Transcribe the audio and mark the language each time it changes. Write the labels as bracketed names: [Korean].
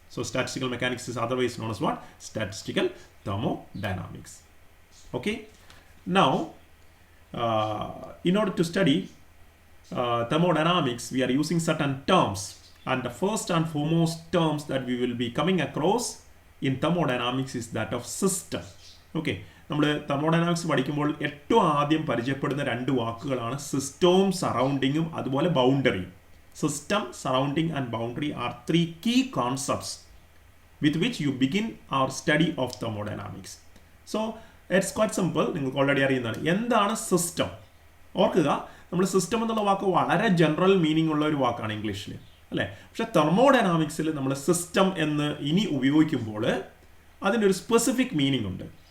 [English] So statistical mechanics is otherwise known as what? Statistical thermodynamics. Okay, now in order to study thermodynamics, we are using certain terms, and the first and foremost terms that we will be coming across in thermodynamics is that of system. [Malayalam] Okay, നമ്മൾ thermodynamics പഠിക്കുമ്പോൾ ഏറ്റവും ആദ്യം പരിചയപ്പെടുന്ന 2 വാക്കുകളാണ് സിസ്റ്റവും സറൗണ്ടിങ്ങും, അതുപോലെ ബൗണ്ടറിയും. [English] System, surrounding and boundary are 3 key concepts with which you begin our study of thermodynamics. So it's quite simple. [Malayalam] നിങ്ങൾക്ക് already അറിയുന്നതാണ് എന്താണ് സിസ്റ്റം. ഓർക്കുക, നമ്മൾ സിസ്റ്റം എന്നുള്ള വാക്ക് വളരെ ജനറൽ മീനിങ് ഉള്ള ഒരു വാക്കാണ് ഇംഗ്ലീഷിൽ, അല്ലേ? പക്ഷെ തെർമോഡൈനാമിക്സിൽ നമ്മൾ സിസ്റ്റം എന്ന് ഇനി ഉപയോഗിക്കുമ്പോൾ അതിനൊരു സ്പെസിഫിക് മീനിങ് ഉണ്ട്.